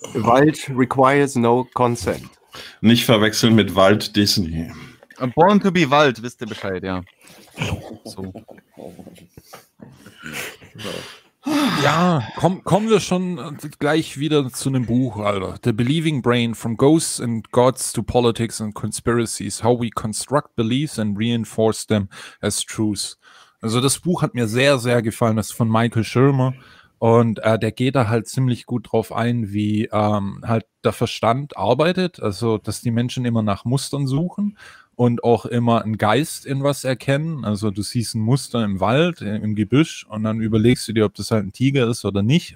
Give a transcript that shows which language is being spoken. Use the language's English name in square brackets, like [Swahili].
[English] Wald requires no consent. [German] Nicht verwechseln mit Wald Disney. [English] Born to be Wald, [German] wisst ihr Bescheid, ja. So. Ja, kommen wir schon gleich wieder zu einem Buch, Alter. [English] The Believing Brain, From Ghosts and Gods to Politics and Conspiracies, How We Construct Beliefs and Reinforce Them as Truths. [German] Also das Buch hat mir sehr, sehr gefallen. Das ist von Michael Shermer. Und der geht da halt ziemlich gut drauf ein, wie halt der Verstand arbeitet, also dass die Menschen immer nach Mustern suchen und auch immer einen Geist in was erkennen. Also du siehst ein Muster im Wald, im Gebüsch und dann überlegst du dir, ob das halt ein Tiger ist oder nicht.